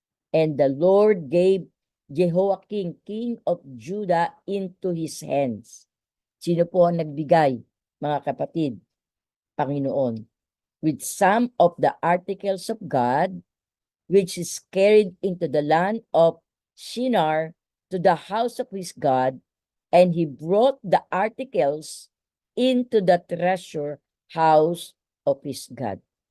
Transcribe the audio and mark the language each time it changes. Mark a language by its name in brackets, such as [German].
[English] And the Lord gave Jehoiakim, king of Judah, into his hands. [Filipino] Sino po ang nagbigay, mga kapatid? Panginoon. [English] With some of the articles of God, which is carried into the land of Shinar to the house of his God, and he brought the articles into the treasure house of his God.